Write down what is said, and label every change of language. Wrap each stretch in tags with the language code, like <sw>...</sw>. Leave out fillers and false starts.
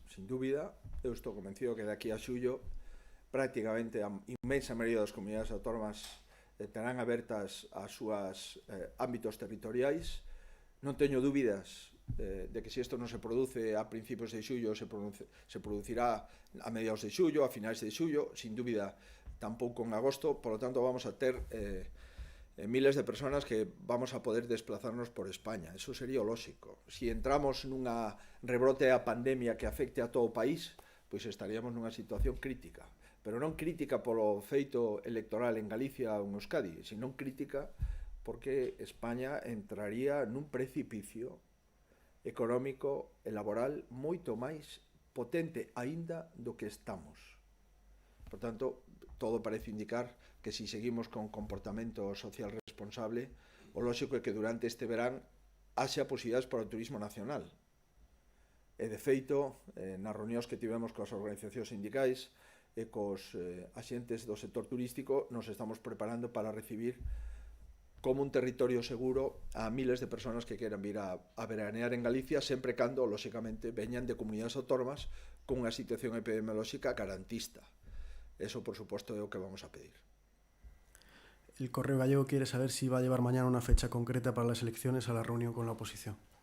<gl>Sin dúbida, eu estou convencido que de aquí a xullo prácticamente a inmensa maioría das comunidades autónomas terán abertas as súas ámbitos territoriais. Non teño dúbidas de que se isto non se produce a principios de xullo, se producirá a mediados de xullo, a finais de xullo, sin dúbida tampouco en agosto.</gl> <es>Por lo tanto,</es> <gl>vamos a ter miles de personas que vamos a poder desplazarnos por España. Eso sería o lógico. Si entramos nunha rebrote a pandemia que afecte a todo o país, pois estaríamos nunha situación crítica. Pero non crítica polo feito electoral en Galicia ou en Euskadi, sino crítica porque España entraría nun precipicio económico e laboral moito máis potente aínda do que estamos. Por tanto, todo parece indicar que si seguimos con comportamento social responsable, o lógico é que durante este verán haxa posibilidades para o turismo nacional. E de feito, nas reunións que tivemos coas organizacións sindicais e cos axentes do sector turístico, nos estamos preparando para recibir como un territorio seguro a miles de personas que queran vir a veranear en Galicia, sempre cando, lóxicamente, veñan de comunidades autónomas con unha situación epidemiolóxica garantista. Eso, por suposto, é o que vamos a pedir.</gl> <es>El Correo Gallego quiere saber si va a llevar mañana una fecha concreta para las elecciones a la reunión con la oposición.</es>